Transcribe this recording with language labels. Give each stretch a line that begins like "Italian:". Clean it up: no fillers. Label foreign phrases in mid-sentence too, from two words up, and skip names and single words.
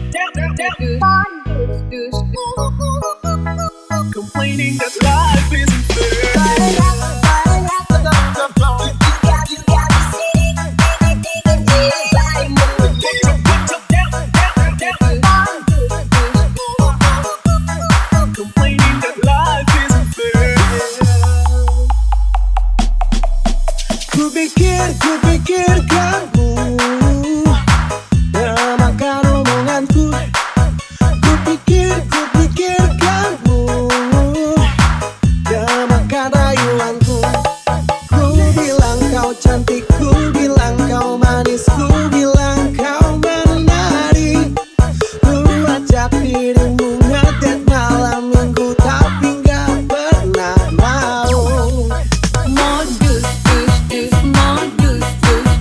English: Complaining that life isn't fair. You got me singing, everybody moving. Complaining that life isn't fair.
Indonesian: Kupikir kamu makan omonganku. Kupikir kamu makan rayuanku. Ku bilang kau cantik, ku bilang kau manis, ku bilang kau menari. Ku ajak dirimu ngedet malam minggu, tapi gak pernah mau. Modus, dus, dus, modus, dus.